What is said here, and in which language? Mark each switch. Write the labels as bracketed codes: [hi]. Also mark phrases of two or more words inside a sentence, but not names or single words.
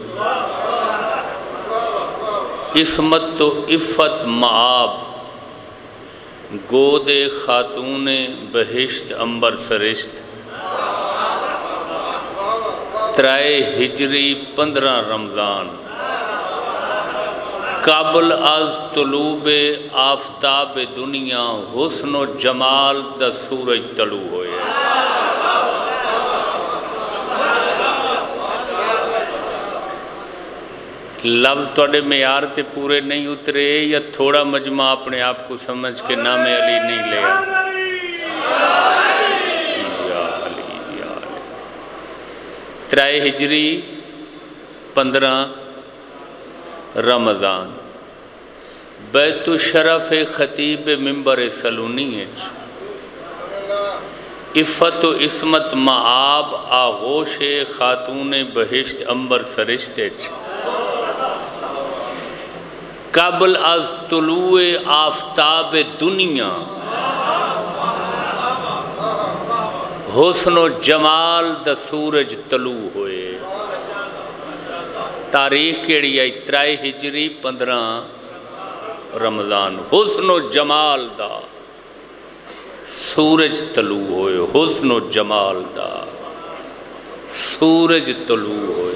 [pa] عصمت و عفت معاب، گود خاتون بہشت امبر سرشت، ترائے ہجری 15 رمضان، قابل از طلوع آفتاب دنیا، حسن و جمال دا سورج طلوع ہوئے۔ لفظ توڑے معیار تے پورے نہیں اترے، یا تھوڑا مجمع اپنے آپ کو سمجھ کے نام علی نہیں لیا؟ یا علی یا علی۔ ترائے ہجری 15 رمضان، بیت الشرف خطیب منبر سلونی ہے۔ عفت و عصمت معاب، آغوش خاتون بہشت امبر سرشت ہے۔ قبل از طلوع آفتاب دنیا، حسن و جمال دا سورج طلوع ہوئے۔ تاریخ کیڑی ہے؟ 3 ہجری 15 رمضان، حسن و جمال دا سورج طلوع ہوئے۔ حسن و جمال دا سورج طلوع ہوئے۔